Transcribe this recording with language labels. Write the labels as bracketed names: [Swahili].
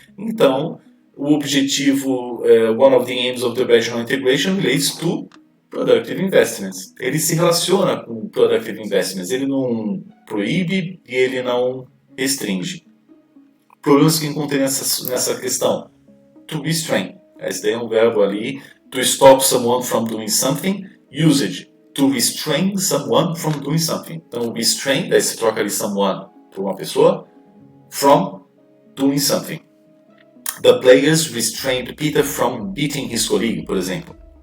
[Portuguese] Então, o objetivo, [English] one of the aims of the regional integration relates to productive investments. [Portuguese] Ele se relaciona com productive investments, ele não proíbe e ele não restringe. Problemas que encontrei nessa questão. To restrain. Esse daí é um verbo ali. [English] To stop someone from doing something. Usage. To restrain someone from doing something. [Portuguese] Então, restrain, daí se troca ali someone por uma pessoa. [English] From doing something. The players restrained Peter from beating his colleague, [Portuguese] por exemplo.